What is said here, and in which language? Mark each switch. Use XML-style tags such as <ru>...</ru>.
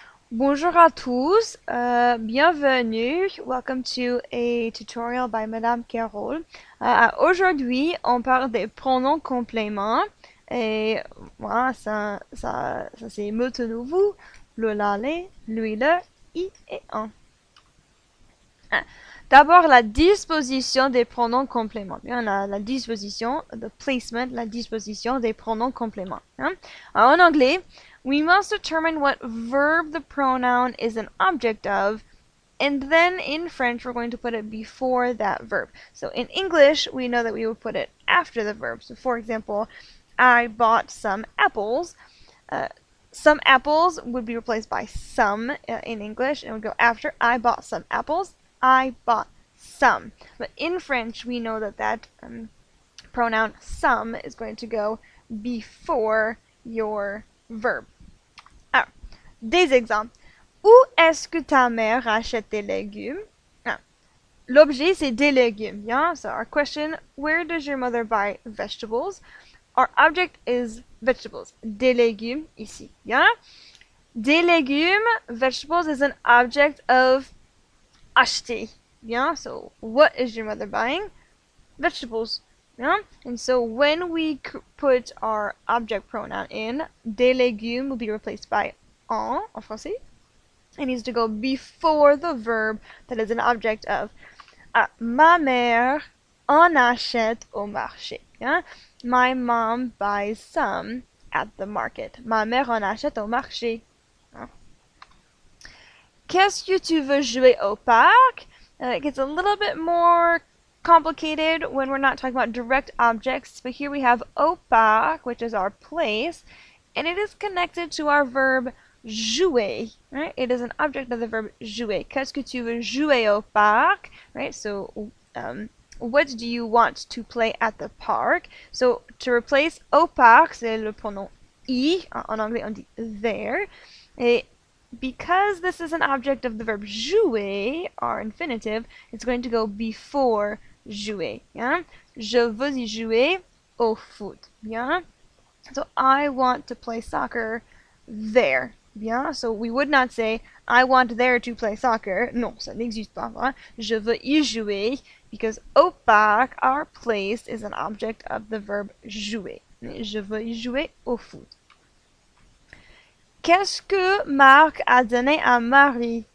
<fr>Bonjour à tous, bienvenue.</fr> <en>Welcome to a tutorial by Madame Carole.</en> <fr>Aujourd'hui, on parle des pronoms compléments. Et voilà, ça c'est maintenant vous, le, la, les, lui, le, i et un. Ah, d'abord, la disposition des pronoms compléments. Bien, la disposition,</fr> <en>the placement,</en> <fr>la disposition des pronoms compléments. Hein? En anglais,</fr> <en>we must determine what verb the pronoun is an object of, and then in French, we're going to put it before that verb. So in English, we know that we would put it after the verb. So for example, I bought some apples. Some apples would be replaced by some in English, and would go after I bought some apples. I bought some. But in French, we know that pronoun some is going to go before your verb.</en> <fr>Alors, des exemples. Où est-ce que ta mère achète tes légumes? Ah, l'objet, c'est des légumes.</fr> <en>Yeah? So our question, where does your mother buy vegetables? Our object is vegetables.</en> <fr>Des légumes, ici.</fr> <en>Yeah? Des légumes, vegetables is an object of acheter. Yeah? So what is your mother buying? Vegetables. Yeah? And so when we put our object pronoun in, des légumes will be replaced by en français. It needs to go before the verb that is an object of.</en> <fr>Ma mère en achète au marché.</fr> <en>Yeah? My mom buys some at the market.</en> <fr>Ma mère en achète au marché. Yeah? Qu'est-ce que tu veux jouer au parc?</fr> <en>It gets a little bit more complicated when we're not talking about direct objects, but here we have au parc, which is our place, and it is connected to our verb jouer, right? It is an object of the verb jouer.</en> <fr>Qu'est-ce que tu veux jouer au parc?</fr> <en>Right? So, what do you want to play at the park? So, to replace</en> <fr>au parc, c'est le pronom I. En anglais, on dit there.</fr> <en>Et because this is an object of the verb jouer, our infinitive, it's going to go before jouer. Yeah?</en> <fr>Je veux y jouer au foot.</fr> <en>Yeah? So I want to play soccer there. Bien, so we would not say I want there to play soccer.</en> <fr>Non, ça n'existe pas. Hein? Je veux y jouer</fr> <en>because au parc, our place is an object of the verb jouer.</en> <fr>Je veux y jouer au foot. Qu'est-ce que Marc a donné à Marie?</fr>